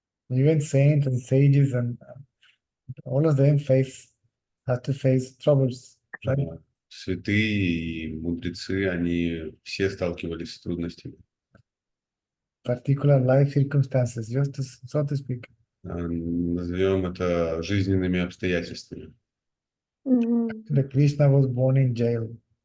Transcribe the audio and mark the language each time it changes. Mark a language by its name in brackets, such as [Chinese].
[English] Even saints and sages and all of them have to face troubles, right? [Russian] Святые и мудрецы, они все сталкивались с трудностями. [English] Particular life circumstances, just to, so to speak. [Russian] Назовем это жизненными обстоятельствами. мгм. [English] The Krishna was born in jail.